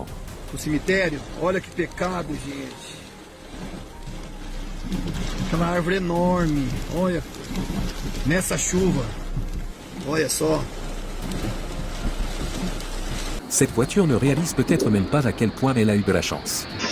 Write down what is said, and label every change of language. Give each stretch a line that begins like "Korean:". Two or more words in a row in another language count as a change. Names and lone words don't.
Portuguese: O cemitério, olha que pecado, gente. Aquela árvore enorme, olha. Nessa chuva. Olha só.
French: Cette voiture ne réalise peut-être même pas à quel point elle a eu de la chance.